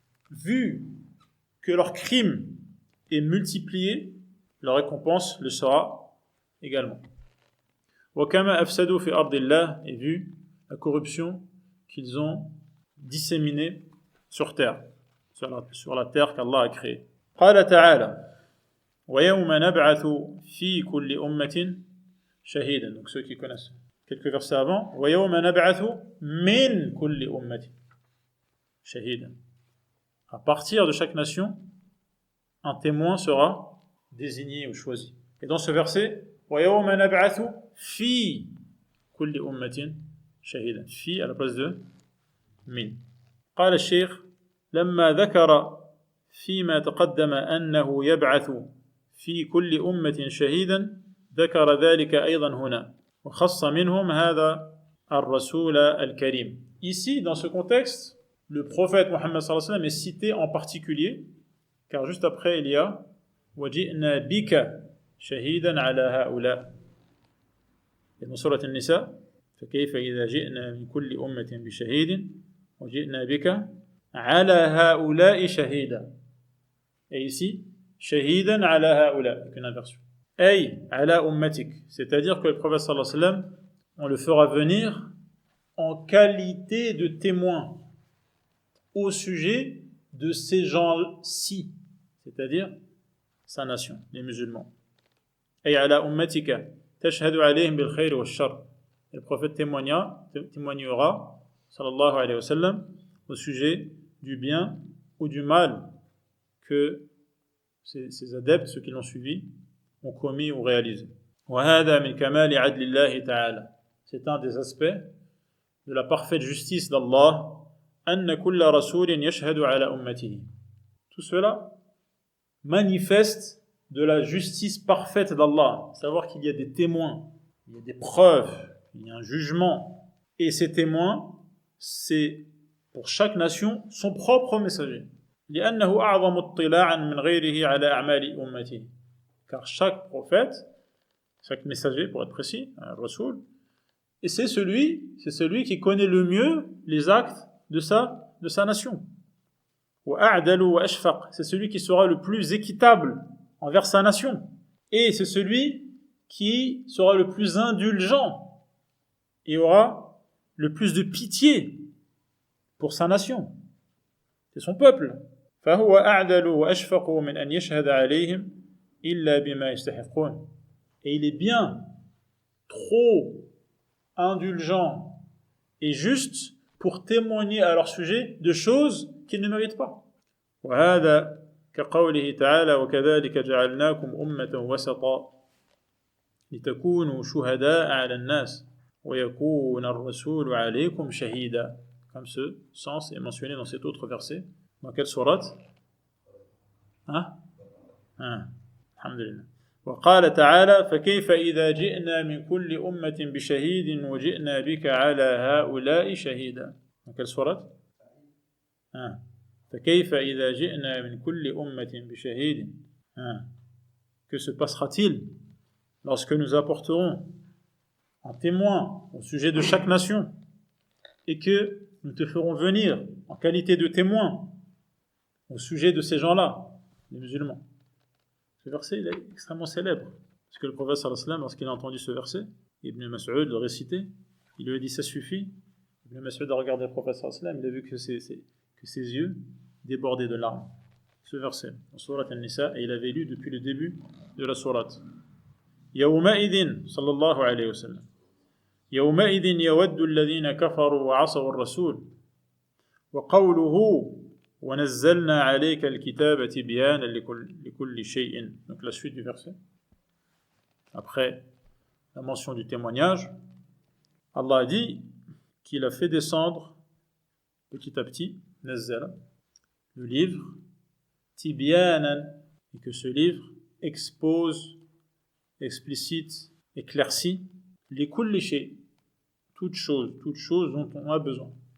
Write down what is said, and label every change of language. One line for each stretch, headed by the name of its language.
French: Vu que leur crime est multiplié, leur récompense le sera également.
Arabic: وكما أفسدوا في أرض الله.
French: Et vu la corruption qu'ils ont disséminée sur terre, sur la terre qu'Allah a créée.
Arabic: قال تعالى ويوم نبعث في كل أمة شهيدا.
French: Donc ceux qui connaissent quelques versets avant,
Arabic: وَيَوْمَ نَبْعَثُ مِنْ كُلِّ أُمَّةٍ شَهِيدًا.
French: À partir de chaque nation, un témoin sera désigné ou choisi. Et dans ce verset,
Arabic: ويوم نبعث في كل أمة شهيدا.
French: في à la place de من.
Arabic: قال الشيخ لما ذكر فيما تقدم أنه يبعث في كل أمة شهيدا ذكر ذلك أيضا هنا وخص منهم هذا الرسول الكريم.
French: Ici, dans ce contexte, le prophète Mohammed sallallahu alayhi wa sallam est cité en particulier, car juste après il y a
Arabic: وَجِئْنَا بِكَ شَهِيدًا عَلَى هَؤُلَاءِ.
French: Et dans Surat An-Nisa,
Arabic: فَكَيْفَ إِذَا جِئْنَا مِنْ كُلِّ أُمَّةٍ بِشَهِيدٍ وَجِئْنَا بِكَ عَلَى هَؤُلَاءِ شَهِيدًا.
French: Et ici,
Arabic: شَهِيدًا عَلَى هَؤُلَاء,
French: avec une inversion.
Arabic: أي على أمتك,
French: c'est-à-dire que le prophète sallallahu alayhi wa sallam, on le fera venir en qualité de témoin au sujet de ces gens-ci, c'est-à-dire sa nation, les musulmans.
Arabic: أي على أمتك تشهد عليهم بالخير والشر.
French: Le prophète témoignera, sallallahu alayhi wa sallam, au sujet du bien ou du mal que ces adeptes, ceux qui l'ont suivi, ont commis ou réalisé.
Arabic: وهذا من كمال عدل الله تعالى.
French: C'est un des aspects de la parfaite justice d'Allah.
Arabic: أن كل رسول يشهد على أمته.
French: Tout cela manifeste de la justice parfaite d'Allah. Savoir qu'il y a des témoins, il y a des preuves, il y a un jugement. Et ces témoins, c'est pour chaque nation son propre messager.
Arabic: لأنه أعظم اطلاعا من غيره على أعمال أمته.
French: Car chaque prophète, chaque messager pour être précis, un rasoul, et c'est celui qui connaît le mieux les actes de sa nation.
Arabic: وأعدل وأشفق,
French: c'est celui qui sera le plus équitable envers sa nation. Et c'est celui qui sera le plus indulgent et aura le plus de pitié pour sa nation. C'est son peuple.
Arabic: فهو أعدل وأشفق من أن يشهد عليهم إلا بما يستحقون.
French: Et il est bien trop indulgent et juste pour témoigner à leur sujet de choses qu'ils ne méritent pas.
Arabic: وهذا كقوله تعالى وكذلك جعلناكم أمة وسطا لتكونوا شهداء على الناس ويكون الرسول عليكم شهيدا.
French: Comme ce sens est mentionné dans cet autre verset. Dans quelle sourate?
Arabic: الحمد لله. وقال تعالى فكيف إذا جئنا من كل أمة بشهيد وجئنا بك على هؤلاء شهيدا.
French: Dans quelle sourate?
Arabic: فكيف إذا جئنا من كل أمة بشهيد.
French: Que se passera-t-il lorsque nous apporterons un témoin au sujet de chaque nation et que nous te ferons venir en qualité de témoin au sujet de ces gens-là, les musulmans. Ce verset il est extrêmement célèbre, parce que le prophète sallallahu alayhi wa sallam, lorsqu'il a entendu ce verset, Ibn Mas'ud le réciter, il lui a dit ça suffit. Ibn Mas'ud a regardé le prophète sallallahu alayhi wa sallam, il a vu que ses yeux débordaient de larmes. Ce verset, en sourate An-Nisa, et il avait lu depuis le début de la sourate.
Arabic: يومئذ صلى الله عليه وسلم يومئذ يود الذين كفروا وعصوا الرسول وقوله وَنَزَّلْنَا عَلَيْكَ الْكِتَابَ تِبْيَانًا لِكُلِّ شَيْءٍ.
French: Donc la suite du verset. Après la mention du témoignage, Allah a dit qu'il a fait descendre petit à petit, nazzala, le livre, tibyanan, et que ce livre expose, explicite, éclaircit, likulli shay, toute chose dont on a besoin.